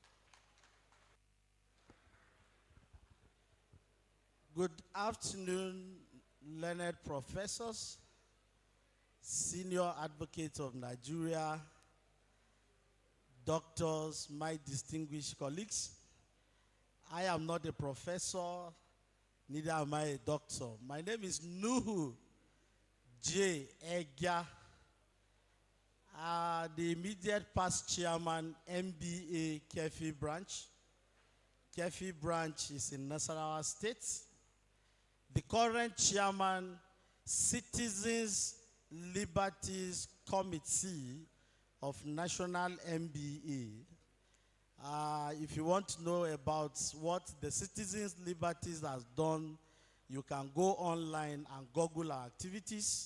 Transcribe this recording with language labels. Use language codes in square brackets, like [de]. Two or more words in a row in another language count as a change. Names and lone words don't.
[en] Good afternoon, learned professors, senior advocates of Nigeria, doctors, my distinguished colleagues. I am not a professor, neither am I a doctor. My name is Nuhu J. Egya, the immediate past chairman, MBA Kefi branch. Kefi branch is in Nasarawa State. The current chairman, Citizens Liberties Committee of National MBA. If you want to know about what the Citizens Liberties has done, you can go online and Google our activities.